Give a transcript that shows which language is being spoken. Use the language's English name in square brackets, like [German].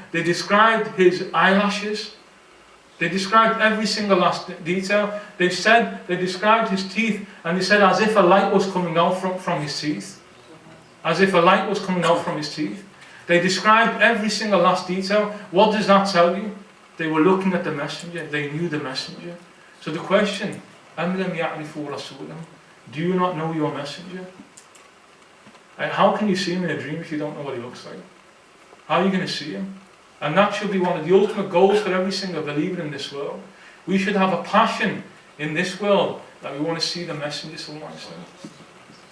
[English] They described his eyelashes. They described every single last detail. They described his teeth, and they said as if a light was coming out from his teeth. As if a light was coming out from his teeth. They described every single last detail. What does that tell you? They were looking at the Messenger. They knew the Messenger. So the question, [Arabic] أَمْ لَمْ يَعْرِفُوا رَسُولَهُ. [English] Do you not know your Messenger? And how can you see him in a dream if you don't know what he looks like? How are you going to see him? And that should be one of the ultimate goals for every single believer in this world. We should have a passion in this world that we want to see the Messenger sallallahu alaihi wasallam.